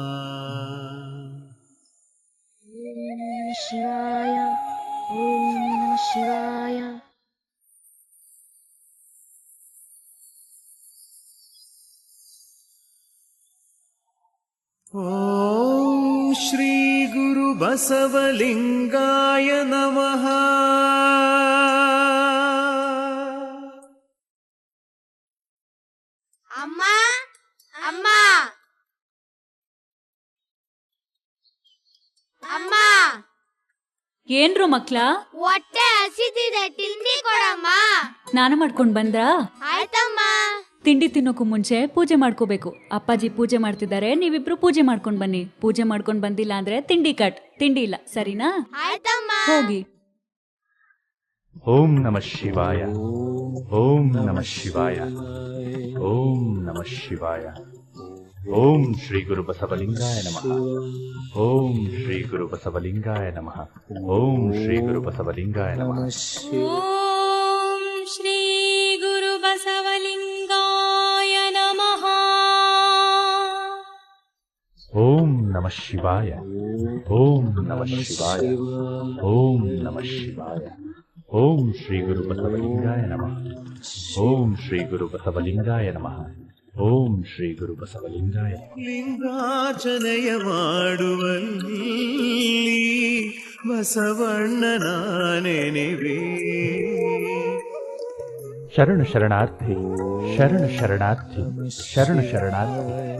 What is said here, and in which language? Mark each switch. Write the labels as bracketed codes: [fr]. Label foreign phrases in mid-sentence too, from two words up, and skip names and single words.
[sa] ಶಿವಾಯ ಓಂ ನಮಃ ಶಿವಾಯ. ಓಂ ಶ್ರೀ ಗುರು ಬಸವಲಿಂಗಾಯ ನಮಃ. [kn] ಅಮ್ಮ ಅಮ್ಮ ಅಮ್ಮ, ಏನ್ರು ಮಕ್ಳ? ಹೊಟ್ಟೆ ಹಸಿದಿದೆ, ತಿಂಡಿ ಕೊಡಮ್ಮ. ಸ್ನಾನ ಮಾಡ್ಕೊಂಡ್ ಬಂದ್ರಾ? ಆಯ್ತಮ್ಮ. ತಿಂಡಿ ತಿನ್ನೋಕು ಮುಂಚೆ ಪೂಜೆ ಮಾಡ್ಕೋಬೇಕು. ಅಪ್ಪಾಜಿ ಪೂಜೆ ಮಾಡ್ತಿದ್ದಾರೆ, ನೀವಿಬ್ರು ಪೂಜೆ ಮಾಡ್ಕೊಂಡ್ ಬನ್ನಿ. ಪೂಜೆ ಮಾಡ್ಕೊಂಡ್ ಬಂದಿಲ್ಲ ಅಂದ್ರೆ ತಿಂಡಿ ಕಟ್. ತಿಂಡಿ ಇಲ್ಲ, ಸರಿನಾ? ಆಯ್ತಮ್ಮ. ಹೋಗಿ. [sa] ಓಂ ನಮಃ ಶಿವಾಯ. ಓಂ ನಮಃ ಶಿವಾಯ. ಓಂ ನಮಃ ಶಿವಾಯ. ಓಂ ಶ್ರೀ ಗುರು ಬಸವಲಿಂಗಾಯ ನಮಃ. ಓಂ ಶ್ರೀ ಗುರು ಬಸವಲಿಂಗಾಯ ನಮಃ. ಓಂ ಶ್ರೀ ಗುರು ಬಸವಲಿಂಗಾಯ ನಮಃ. ಓಂ ಶ್ರೀ ಗುರು ಬಸವಲಿಂಗಾಯ ನಮಃ. ಓಂ ನಮಃ ಶಿವಾಯ. ಓಂ ನಮಃ ಶಿವಾಯ. ಓಂ ನಮಃ ಶಿವಾಯ. ಓಂ ಶ್ರೀ ಗುರು ಬಸವಲಿಂಗಾಯ ನಮಃ. ಓಂ ಶ್ರೀ ಗುರು ಬಸವಲಿಂಗಾಯ ನಮಃ. ಓಂ ಶ್ರೀ ಗುರು ಬಸವಲಿಂಗಾಯ. [kn] ಲಿಂಗಾರ್ಚನೆಯ ಮಾಡುವಲ್ಲಿ ಬಸವಣ್ಣನ ನೆನೆವೆ. ಶರಣು ಶರಣಾರ್ಥಿ, ಶರಣು ಶರಣಾರ್ಥಿ, ಶರಣು ಶರಣಾರ್ಥಿ.